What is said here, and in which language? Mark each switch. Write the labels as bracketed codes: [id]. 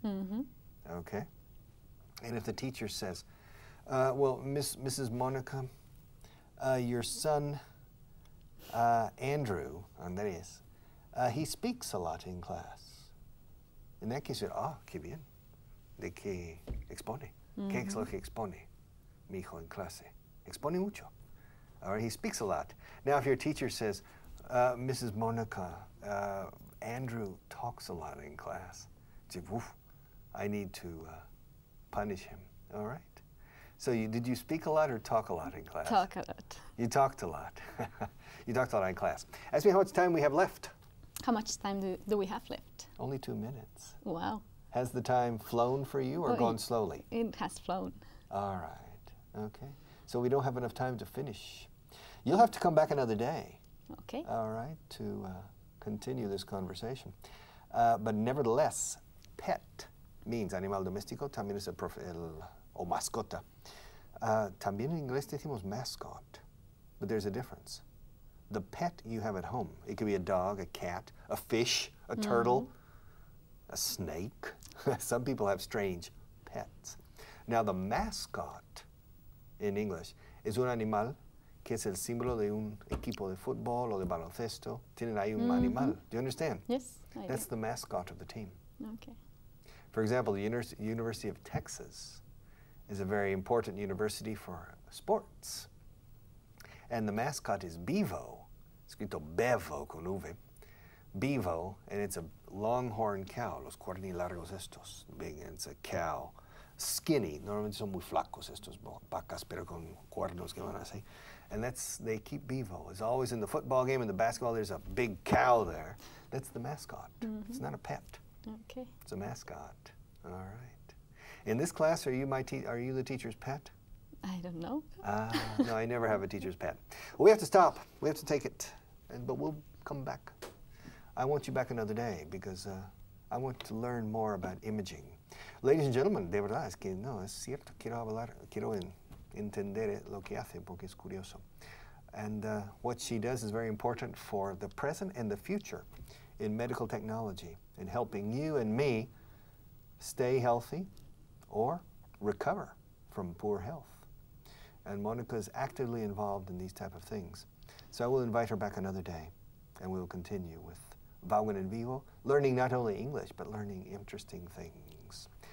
[en] Mm-hmm. okay? And if the teacher says, well, Mrs. Monica, your son, Andrew, Andrés, he speaks a lot in class. In that case, [es] qué bien. ¿De qué expone? Mm-hmm. ¿Qué es lo que expone mi hijo en clase? Expone mucho. [en] All right, he speaks a lot. Now, if your teacher says, Mrs. Monica, Andrew talks a lot in class, you say, woof, I need to punish him. All right? So did you speak a lot or talk a lot in class? Talk a lot. You talked a lot. You talked a lot in class. Ask me how much time we have left. How much time do we have left? Only 2 minutes. Wow. Has the time flown for you or gone slowly? It has flown. All right. Okay. So we don't have enough time to finish. You'll have to come back another day. Okay. All right, to continue this conversation. But nevertheless, pet means [es] animal doméstico, también es o mascota. También en inglés decimos mascot, [en] but there's a difference. The pet you have at home, it could be a dog, a cat, a fish, a turtle, a snake. Some people have strange pets. Now the mascot in English is [es] un animal que es el símbolo de un equipo de fútbol o de baloncesto. Tienen ahí un animal. [en] Do you understand? Yes, I That's do. the mascot of the team. Okay. For example, the University of Texas is a very important university for sports. And the mascot is Bevo, [es] escrito Bevo con V. [en] Bevo, and it's a longhorn cow, [es] los cuernilargos estos. [en] Big, and it's a cow. Skinny, [es] normalmente son muy flacos estos vacas, pero con cuernos que van así. [en] And they keep Bevo. It's always in the football game and the basketball, there's a big cow there. That's the mascot. It's not a pet. Okay. It's a mascot. All right. In this class, are you the teacher's pet? I don't know. No, I never have a teacher's pet. We have to stop. We have to take it, but we'll come back. I want you back another day because I want to learn more about imaging. Ladies and gentlemen, [es] de verdad es que no, es cierto. Quiero entender lo que hace porque es curioso. [en] And what she does is very important for the present and the future in medical technology in helping you and me stay healthy or recover from poor health. And Monica is actively involved in these type of things. So I will invite her back another day, and we will continue with Vaughan en Vivo, learning not only English, but learning interesting things.